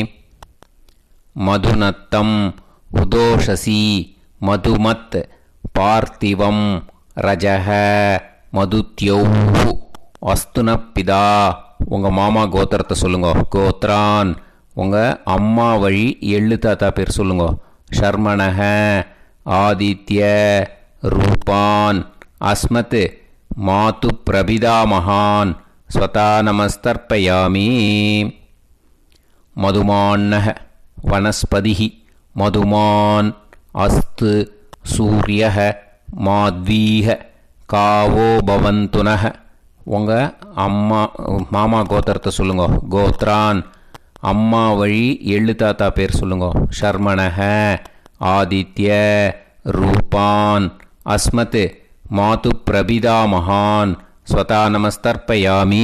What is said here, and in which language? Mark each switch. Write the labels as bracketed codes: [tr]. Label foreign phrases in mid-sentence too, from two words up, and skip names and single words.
[sa] मधुनक्तम् उतोषसि मधुमत् पार्थिवं रजः मधुद्यौः अस्तुनःपिता. [ta] உங்கள் மாமா கோத்திரத்தை சொல்லுங்க. கோத்ரான் உங்கள் அம்மா வழி எள்ளு தாத்தா பேர் சொல்லுங்க. [sa] शर्मणः आदित्य रूपान् अस्मत् मातृ प्रपिता महान् स्वधा नमस्तर्पयामि. मधुमान्नः वनस्पतिः मधुमान् अस्तु सूर्यः माध्वीः कावो भवन्तुनः [ta] உங்கள் அம்மா மாமா கோத்திரத்தை சொல்லுங்க. கோத்ரான் அம்மா வழி எள்ளு தாத்தா பேர் சொல்லுங்க. [sa] शर्मणः आदित्य रूपान् अस्मत् मातृ प्रपिता महान् स्वधा नमस्तर्पयामि.